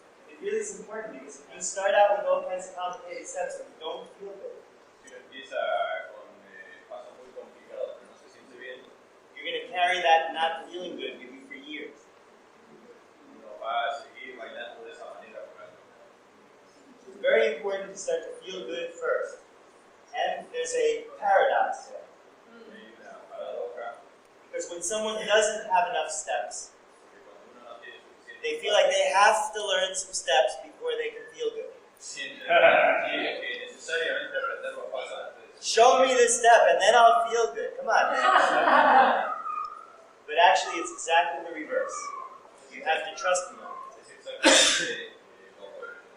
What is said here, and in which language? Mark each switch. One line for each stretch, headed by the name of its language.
English: It really is important because if you start out with all kinds of complicated steps and you don't feel good,
Spanish: Si uno empieza con pasos muy complicados que no se siente bien,
English: you're going to carry that not feeling good with you for years.
Spanish: uno va a seguir bailando de esa manera por años.
English: It's very important to start to feel good first. And there's a paradox there.
Spanish: Hay una paradoja
English: Because when someone doesn't have enough steps,
Spanish: que cuando uno no tiene suficiente,
English: they feel like they have to learn some steps before they can feel good.
Spanish: sienten que necesariamente aprender los pasos antes.
English: Show me this step and then I'll feel good. Come on. But actually, it's exactly the reverse. You have to trust me.
Spanish: Es exactamente lo opuesto.